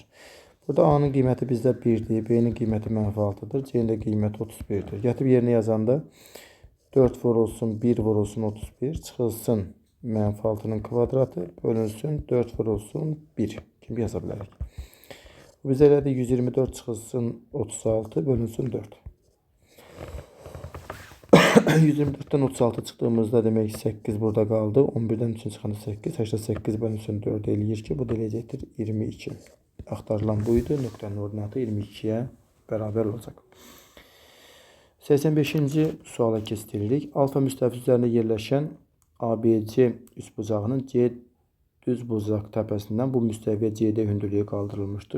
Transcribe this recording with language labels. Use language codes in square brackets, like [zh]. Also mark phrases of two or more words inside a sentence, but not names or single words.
[az] Burada a-nın qiyməti bizdə 1-dir, b-nin qiyməti mənfi 6-dır, c-nin də qiyməti 31-dir. Gətirib yerinə yazanda 4 vurulsun 1 vurulsun 31 çıxılsın mənfi 6-nın kvadratı bölünsün 4 vurulsun 1 kimi yaza bilərik. Bu bizə elədir 124 çıxılsın 36 bölünsün 4. [tr] 124'ten 36 çıktığımızda demek 8 burada kaldı. [az] 11'den 3'ün çıxanda 8. 88 bölünsün 4 eləyir ki, bu da eləyəcəkdir 22. Axtarılan buydu. Nöqtənin ordinatı 22'ye bərabər olacaq. 85-ci suala keçdiririk. Alfa müstəviz üzərində yerləşən ABC üçbucağının C düz bucaq təpəsindən bu müstəviyə CD hündürlüyü qaldırılmışdır.